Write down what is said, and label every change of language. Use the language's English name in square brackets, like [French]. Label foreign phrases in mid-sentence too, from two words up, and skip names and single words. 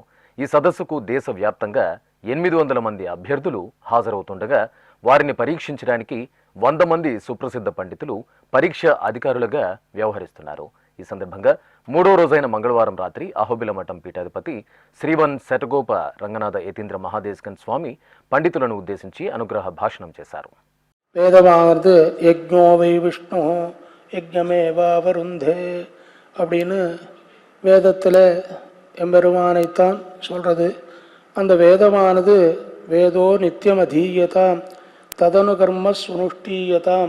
[Telugu] ఈ సదస్సుకు దేశవ్యాప్తంగా 800 మంది అభ్యర్థులు హాజరవుతుండగా వారిని పరీక్షించడానికి 100 మంది సుప్రసిద్ధ పండితులు పరీక్ష అధికారులుగా వ్యవహరిస్తున్నారు. ఈ సందర్భంగా 3వ రోజైన మంగళవారం రాత్రి అహోబిల మఠం పీఠాధిపతి శ్రీవన్ శటగోప రంగనాథ యతీంద్ర మహాదేశికన్ స్వామి పండితులను ఉద్దేశించి అనుగ్రహ భాషణం చేశారు. [Tamil] வேதமானது [Sanskrit] यज्ञो वै विष्णु यज्ञमेव वृणुते [Tamil] அப்படின்னு வேதத்தில் எம்பெருமானைத்தான் சொல்கிறது. அந்த வேதமானது [Sanskrit] वेदो नित्यम् अधीयताम् तदनु कर्म स्वनुष्ठीयताम्,